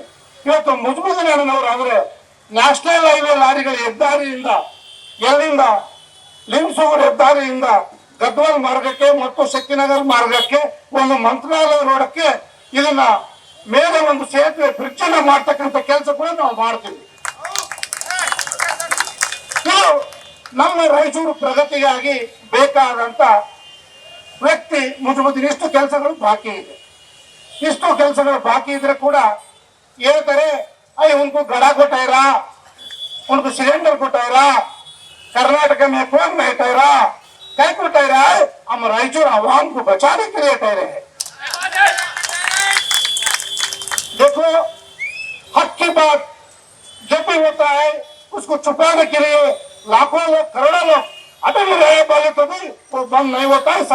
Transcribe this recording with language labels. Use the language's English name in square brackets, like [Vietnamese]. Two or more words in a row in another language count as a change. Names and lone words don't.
[Kannada] ಇವತ್ತು ಮುಜುಗುದ್ದೀನ್ ಅಣ್ಣನವರು ಅಂದ್ರೆ [English] national highway [Kannada] ಲಾರಿಗಳ ಹೆದ್ದಾರಿಯಿಂದ ಎಲ್ಲಿಂದ ಲಿಂಗಸೂರು ಹೆದ್ದಾರಿಯಿಂದ ಗದ್ವಾಲ್ ಮಾರ್ಗಕ್ಕೆ ಮತ್ತು ಶಕ್ತಿನಗರ ಮಾರ್ಗಕ್ಕೆ ಒಂದು ಮಂತ್ರಾಲಯ ರೋಡಕ್ಕೆ ಇದನ್ನ ಮೇಲೆ ಒಂದು ಸೇತುವೆ ಬ್ರಿಡ್ಜ್ ಅನ್ನ ಮಾಡ್ತಕ್ಕಂಥ ಕೆಲಸ ಕೂಡ ನಾವು ಮಾಡ್ತೀವಿ. ಇದು ನಮ್ಮ ರಾಯಚೂರು ಪ್ರಗತಿಗಾಗಿ ಬೇಕಾದಂತ ವ್ಯಕ್ತಿ ಮುಜುಗುದ್ದೀನ್. ಇಷ್ಟು ಕೆಲಸಗಳು ಬಾಕಿ ಇದೆ. ಇಷ್ಟು ಕೆಲಸಗಳು ಬಾಕಿ ಇದ್ರೆ ಕೂಡ ಹೇಳ್ತಾರೆ, [Hindi] अरे उनको गड़ा को ठहरा, उनको सिलेंडर को ठहरा, कर्नाटक में कौन नहीं ठहरा, कहीं को ठहरा है? हम रायचूर आवाम को बचाने के लिए ठहरे हैं। देखो, हक की बात जब भी होता है उसको छुपाने के लिए लाखों लोग करोड़ों लोग अभी भी रहे बोले तो भी वो बंद नहीं होता है।